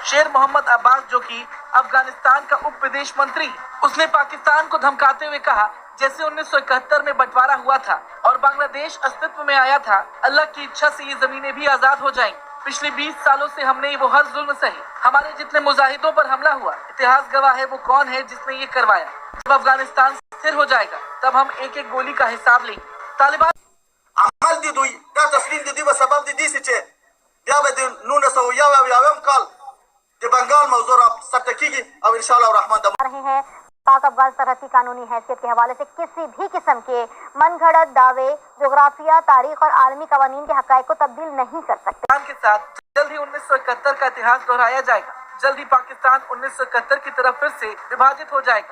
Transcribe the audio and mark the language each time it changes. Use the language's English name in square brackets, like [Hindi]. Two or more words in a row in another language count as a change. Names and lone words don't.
[Hindi] शेर मोहम्मद अब्बास, जो कि अफगानिस्तान का उप विदेश मंत्री, उसने पाकिस्तान को धमकाते हुए कहा, जैसे 1971 में बंटवारा हुआ था और बांग्लादेश अस्तित्व में आया था, अल्लाह की इच्छा से ये जमीनें भी आजाद हो जाएंगी। पिछले 20 सालों से हमने वो हर जुल्म सही, हमारे जितने मुजाहिदों पर हमला हुआ, इतिहास गवाह है वो कौन है जिसने ये करवाया। जब अफगानिस्तान स्थिर हो जाएगा तब हम एक एक गोली का हिसाब लेंगे। तालिबान [Pashto] عمل دي دوی دا تسلیم دي و سبب دي چې بیا به د 1991 کال د بنگال موضوع را ثبت کیږي او [Arabic] ان شاء الله الرحمن [Pashto] د [Hindi] रहे हैं। पाक अफगान सरहदी कानूनी हैसियत के हवाले से किसी भी किस्म के मनगढ़ंत दावे जोग्राफिया, तारीख और आलमी कवानीन के हक़ाइक़ को तब्दील नहीं कर सकते। के साथ जल्द ही 1971 का इतिहास दोहराया जाएगा। जल्द ही पाकिस्तान 1971 की तरफ फिर से विभाजित हो जाएगा।